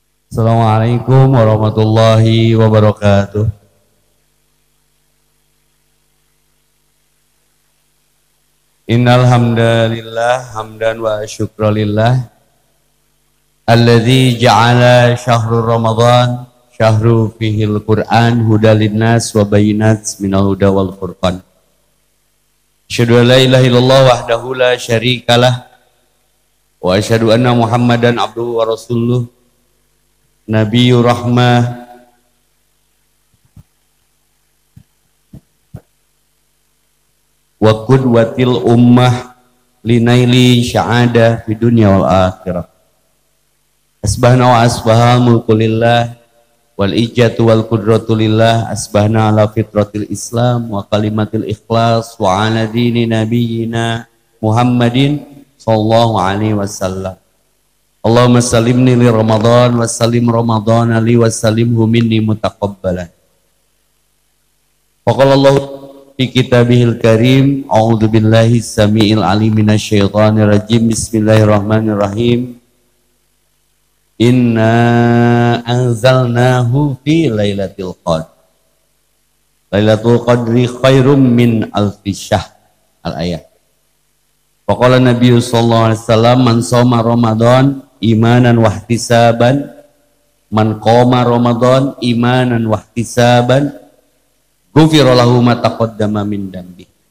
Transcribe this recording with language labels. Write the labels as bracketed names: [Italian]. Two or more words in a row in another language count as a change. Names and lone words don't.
[Arabic] السلام عليكم ورحمة الله وبركاته. إن الحمد لله حمدا وشكرا لله الذي جعل شهر رمضان شهر فيه القرآن هدى للناس وبينات من الهدى والفرقان. أشهد أن لا إله إلا الله وحده لا شريك له وأشهد أن محمدا عبده ورسوله نبي الرحمة وقدوة الأمة لنيل السعادة في الدنيا والآخرة. أصبحنا وأصبح الملك لله والعزة والقدرة لله أصبحنا على فطرة الإسلام وكلمة الإخلاص وعلى دين نبينا محمد صلى الله عليه وسلم. اللهم سلمني لرمضان وسلم رمضان لي وسلمه مني متقبلا. فقال الله في كتابه الكريم أعوذ بالله السميع العليم من الشيطان الرجيم بسم الله الرحمن الرحيم. إنا أنزلناه في ليلة القدر. ليلة القدر خير من ألف شهر. Al-ayat. فقال النبي صلى الله عليه وسلم من صام رمضان إيمانا واحتسابا من قام رمضان إيمانا واحتسابا غفر له ما تقدم من ذنبه.